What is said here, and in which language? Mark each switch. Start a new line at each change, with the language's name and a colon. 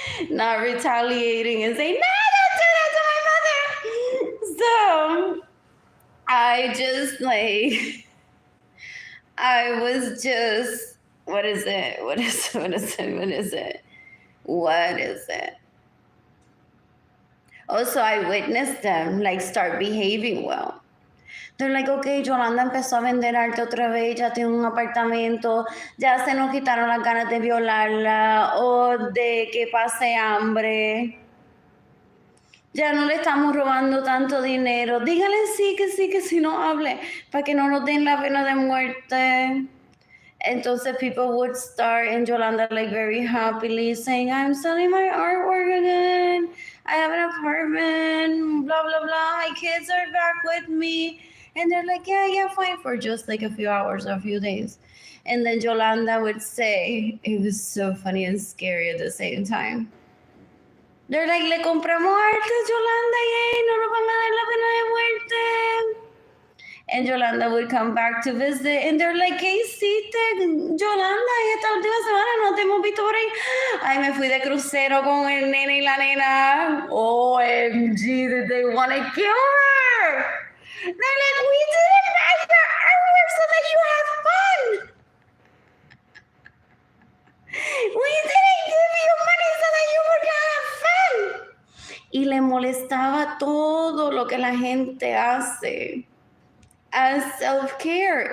English: Not retaliating and saying, no, don't do that to my mother. So I just like, I was just, what is it? What is it? What is it? What is it? What is it? Also, I witnessed them like start behaving well. They're like, okay,
Spanish: Yolanda empezó a vender arte otra vez, ya tiene un apartamento, ya se nos quitaron las ganas de violarla o de que pase hambre. Ya no le estamos robando tanto dinero. Dígale sí, que sí, no hable, para que no nos den la pena de muerte. Entonces
English: people would start, and Yolanda like very happily saying, I'm selling my artwork again. I have an apartment, blah, blah, blah. My kids are back with me. And they're like, yeah, fine, for just like a few hours or a few days. And then Yolanda would say, it was so funny and scary at the same time. They're like,
Spanish: le compramos arte a Yolanda, yay, no nos van a dar la pena de muerte.
English: And Yolanda would come back to visit, and they're like,
Spanish: ¿qué hiciste, Yolanda? Esta última semana no te hemos visto por ahí. Ay, me fui de crucero con el nene y la nena.
English: OMG, did they want to kill her? They're like, we didn't buy your artwork so that you have fun. We didn't give you money so that you would have fun.
Spanish: Y le molestaba todo lo que la gente hace
English: as self-care.